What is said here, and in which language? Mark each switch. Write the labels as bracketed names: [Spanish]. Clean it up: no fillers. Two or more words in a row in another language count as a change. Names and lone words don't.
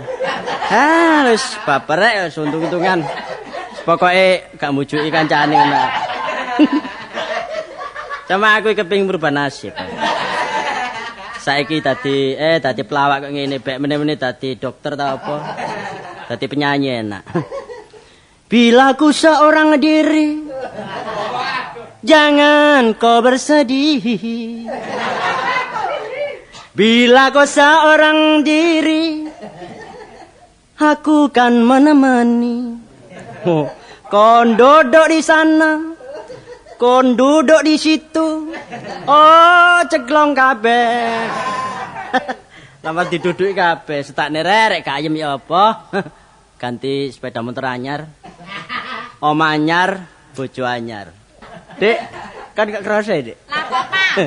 [Javanese] Ah, wis baperek wis untung-untungan. Pokoke gak mujuki kancane ngono. Cuma aku kepengin merubah nasib. Saiki dadi pelawak kok ngene bek meneh-meneh dadi dokter ta apa? Dadi penyanyi enak. [Indonesian] Bila ku seorang diri, jangan kau bersedih. Bila kau seorang diri, aku kan menemani. Oh, kau duduk di sana, kau duduk di situ. [Javanese] Oh, ceglong kabeh. Lama diduduki kabeh, setakne rerek gak ayem ya apa? Ganti sepeda motor anyar. Om anyar, bojo anyar. Dik, kan gak kerasa ya, Dik? Lah kok, Pak?